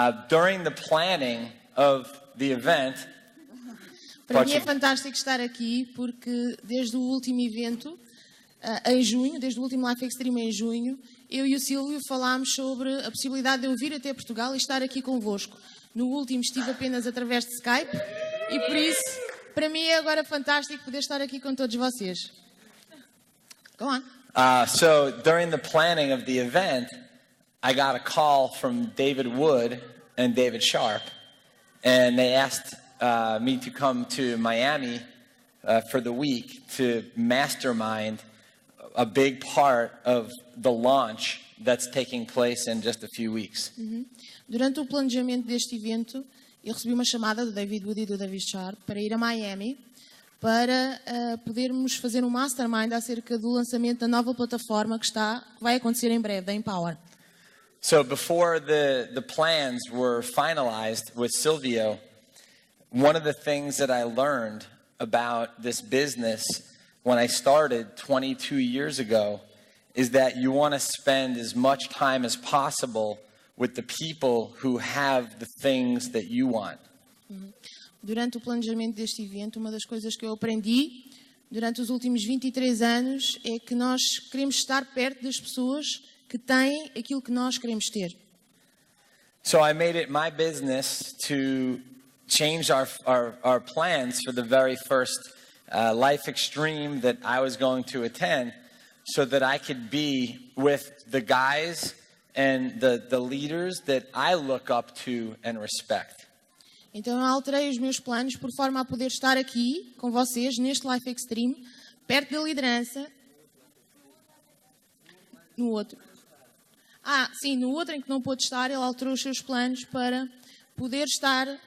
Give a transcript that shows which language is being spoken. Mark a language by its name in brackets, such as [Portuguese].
[English] During the planning of the event... [Portuguese] Para mim é fantástico estar aqui porque desde o último evento, em junho, desde o último Life Extreme em junho, eu e o Silvio falámos sobre a possibilidade de eu vir até Portugal e estar aqui convosco. No último estive apenas através de Skype e por isso... Para mim é agora fantástico poder estar aqui com todos vocês. [English] Go on. So during the planning of the event, I got a call from David Wood and David Sharp, and they asked me to come to Miami for the week to mastermind a big part of the launch that's taking place in just a few weeks. [Portuguese] Durante o planejamento deste evento, eu recebi uma chamada do David Wood e do David Sharp para ir a Miami para podermos fazer um mastermind acerca do lançamento da nova plataforma que vai acontecer em breve, da Empower. [English] So before the plans were finalized with Silvio, one of the things that I learned about this business when I started 22 years ago is that you want to spend as much time as possible with the people who have the things that you want. [Portuguese] Durante o planejamento deste evento, uma das coisas que eu aprendi durante os últimos 23 anos é que nós queremos estar perto das pessoas que têm aquilo que nós queremos ter. [English] So I made it my business to change our plans for the very first Life Extreme that I was going to attend so that I could be with the guys and the leaders that I look up to and respect. [Portuguese] Então eu alterei os meus planos por forma a poder estar aqui com vocês neste Life Extreme, perto da liderança. No outro. No outro em que não pôde estar, ele alterou os seus planos para poder estar